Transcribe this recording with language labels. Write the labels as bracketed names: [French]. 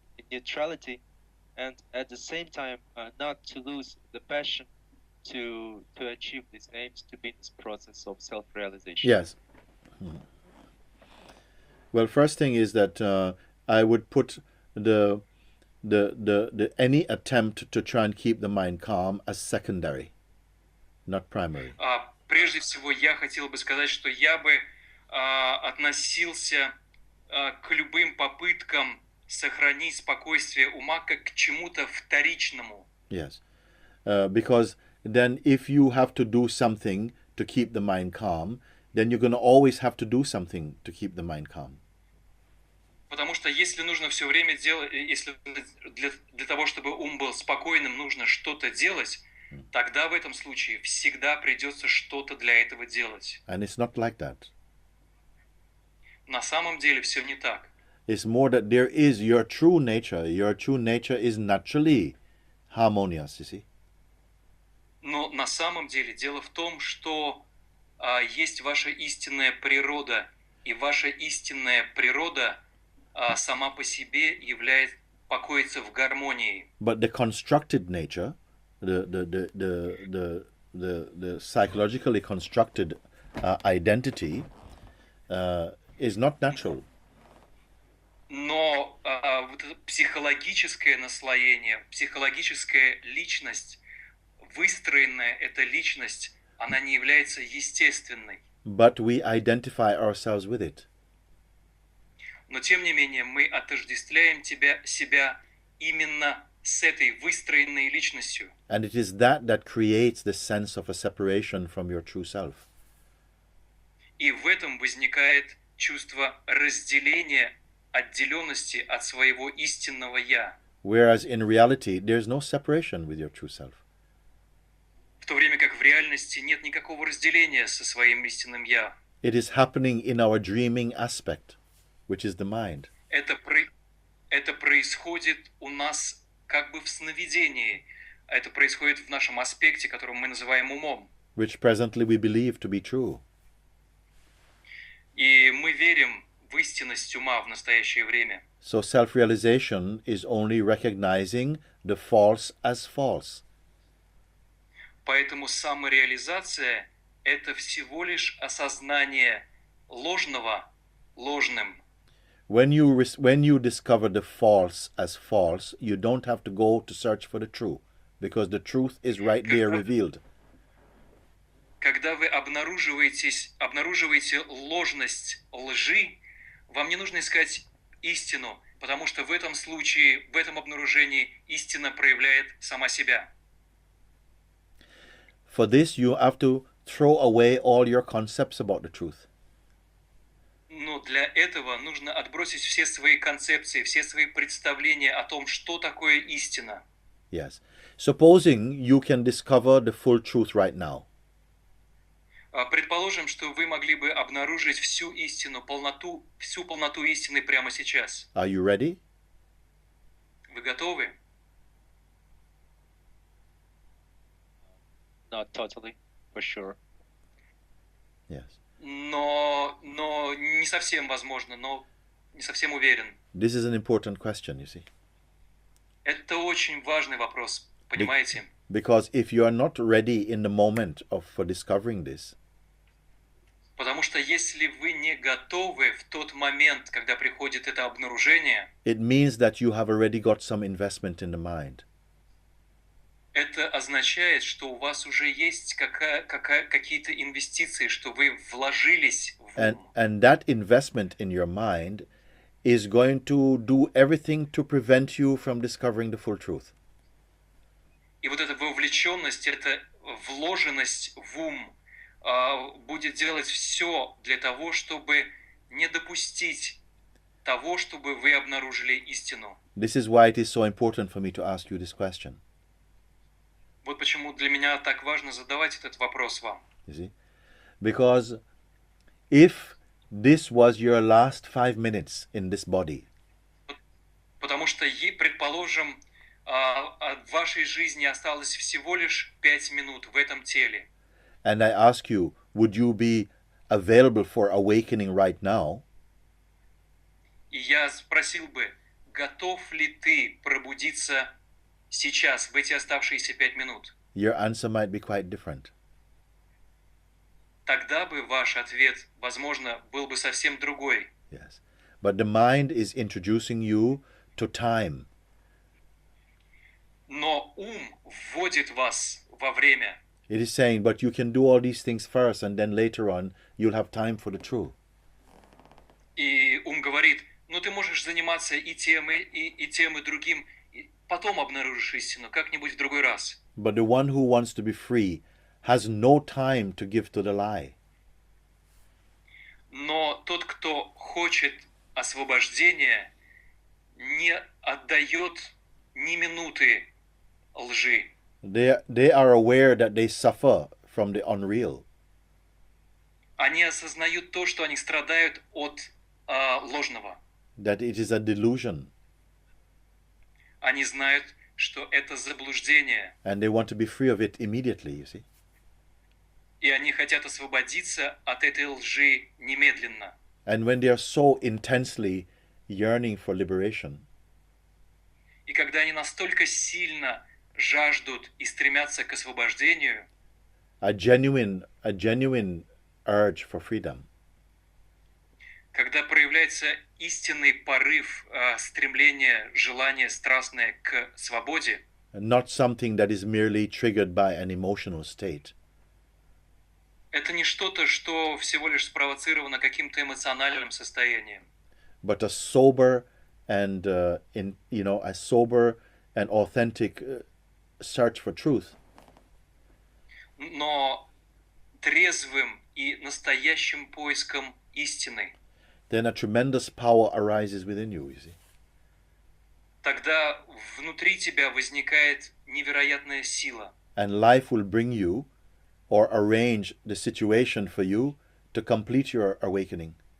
[English] in neutrality, and at the same time not to lose the passion to achieve these aims, to be in this process of self-realization. Yes. Well, first thing is that I would put the any attempt to try and keep the mind calm as secondary, not primary. [Russian] Прежде всего, я хотел бы сказать, что я бы относился к любым попыткам сохранить спокойствие ума как к чему-то вторичному. [English] Yes. Because then if you have to do something to keep the mind calm, then you're going to always have to do something to keep the mind calm. [Russian] Потому что если нужно все время делать, если для того, чтобы ум был спокойным, нужно что-то делать, тогда в этом случае всегда придется что-то для этого делать. [English] And it's not like that. [Russian] На самом деле все не так. [English] It's more that there is your true nature. Your true nature is naturally harmonious, you see. [Russian] Но на самом деле дело в том, что есть ваша истинная природа, и ваша истинная природа сама по себе покоится в гармонии. [English] But the constructed nature, the psychologically constructed identity is not natural. [Russian] Но вот это психологическое наслоение, психологическая личность, выстроенная эта личность, она не является естественной. [English] But we identify ourselves with it. [Russian] Но тем не менее мы отождествляем себя именно с этой выстроенной личностью. [English] And it is that creates the sense of a separation from your true self. [Russian] И в этом возникает чувство разделения, отделенности от своего истинного «я». [English] Whereas in reality, there's no separation with your true self. [Russian] В то время как в реальности нет никакого разделения со своим истинным «я». [English] It is happening in our dreaming aspect, which is the mind. [Russian] Это происходит у нас как бы в сновидении. Это происходит в нашем аспекте, который мы называем умом. [English] Which presently we believe to be true. [Russian] И мы верим в истинность ума в настоящее время. [English] So self-realization is only recognizing the false as false. [Russian] Поэтому самореализация – это всего лишь осознание ложного ложным. [English] When you discover the false as false, you don't have to go to search for the true, because the truth is right there revealed. [Russian] Когда вы обнаруживаете ложность лжи, вам не нужно искать истину, потому что в этом случае, в этом обнаружении истина проявляет сама себя. [English] For this, you have to throw away all your concepts about the truth. [Russian] Но для этого нужно отбросить все свои концепции, все свои представления о том, что такое истина. [English] Yes. Supposing you can discover the full truth right now. [Russian] Предположим, что вы могли бы обнаружить всю истину, всю полноту истины прямо сейчас. [English] Are you ready? [Russian] Вы готовы? [English] Not totally, for sure. Yes. [Russian] Но не совсем возможно, но не совсем уверен. [English] This is an important question, you see. [Russian] Это очень важный вопрос, понимаете? [English] Because if you are not ready in the moment for discovering this, [Russian] потому что если вы не готовы в тот момент, когда приходит это обнаружение, [English] it means that you have already got some investment in the mind. [Russian] Это означает, что у вас уже есть какие-то инвестиции, что вы вложились в ум. [English] And that investment in your mind is going to do everything to prevent you from discovering the full truth. [Russian] И вот эта вовлеченность, эта вложенность в ум будет делать все для того, чтобы не допустить того, чтобы вы обнаружили истину. [English] This is why it is so important for me to ask you this question. [Russian] Вот почему для меня так важно задавать этот вопрос вам. [English] You see? Because if this was your last 5 minutes in this body, [Russian] Потому что, предположим, в вашей жизни осталось всего лишь 5 минут в этом теле. [English] and I ask you, would you be available for awakening right now? [Russian] И я спросил бы, готов ли ты пробудиться сейчас, в эти оставшиеся 5 минут? [English] Your answer might be quite different. [Russian] Тогда бы ваш ответ, возможно, был бы совсем другой. [English] Yes. But the mind is introducing you to time. [Russian] Но ум вводит вас во время. [English] It is saying, but you can do all these things first, and then later on, you'll have time for the truth. [Russian] И ум говорит, ну ты можешь заниматься и тем, и другим, и потом обнаружишь истину, как-нибудь в другой раз. [English] But the one who wants to be free has no time to give to the lie. [Russian] Но тот, кто хочет освобождения, не отдает ни минуты лжи. [English] They are aware that they suffer from the unreal. [Russian] Они осознают то, что они страдают от ложного. [English] That it is a delusion. [Russian] Они знают, что это заблуждение. [English] And they want to be free of it immediately, you see. [Russian] И они хотят освободиться от этой лжи немедленно. [English] And when they are so intensely yearning for liberation, [Russian] И когда они настолько сильно жаждут и стремятся к освобождению, [English] a genuine urge for freedom, [Russian] когда проявляется истинный порыв, стремление, желание страстное к свободе, [English] not something that is merely triggered by an emotional state, [Russian] это не что-то, что всего лишь спровоцировано каким-то эмоциональным состоянием, [English] but a sober and a sober and authentic search for truth. [Russian] но трезвым и настоящим поиском истины. [English] Then a tremendous power arises within you, you see. [Russian] Тогда внутри тебя возникает невероятная сила. [English] And life will bring you or arrange the situation for you to complete your awakening.